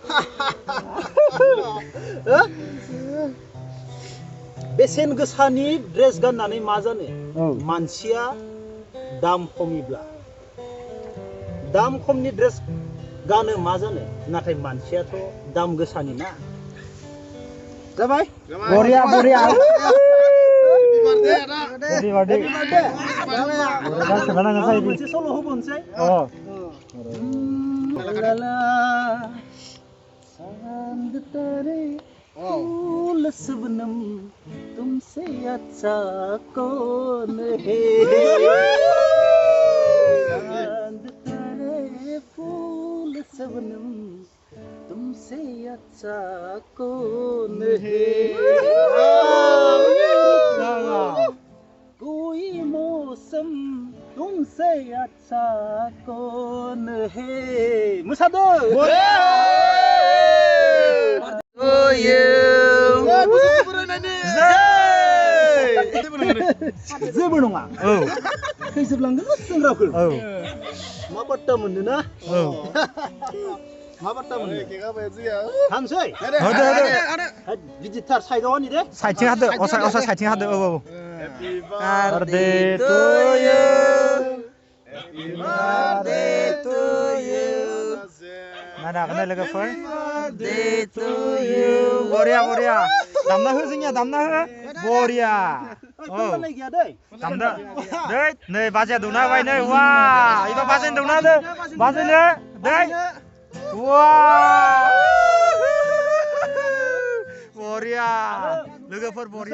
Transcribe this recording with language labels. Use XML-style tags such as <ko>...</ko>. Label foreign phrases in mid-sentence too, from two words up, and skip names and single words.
<brx>बेसेन गोसानि ड्रेस गाननानै मा जानो मानसिया दाम खमिब्ला दाम खमनि ड्रेस गानो मा जानो नाथाय मानसियाथ' दाम गोसानि ना जाबाय बरिया मोनसे सल' होबोनोसै</brx> <hi>चांद तारे फूल शबनम तुमसे अच्छा कौन है चांद तारे फूल शबनम तुमसे अच्छा कौन है कोई मौसम तुमसे अच्छा कौन है</hi> <brx>मुसादो जेबो नङा खैजोबलांगोन सेंग्राफोर मा बाट्टा मोनदों ना मा बाट्टा मोनदों थांसै गिदिरथार साइडआव हानि दे साइडथिं हादो असा साइडथिं हादो</brx> <en>Happy birthday to you. Happy birthday to you.</en> <brx>नायनो लोगोफोर</brx> <en>Day to you.</en> <brx>बरिया बरिया दामना हो जोंनिया दामना हो बरिया औ दामदा दै नै बाजाया दौना होबाय नै वा इबा बाजायनो दौना होदो बाजायनो दै वा बरिया लोगोफोर बरिया</brx>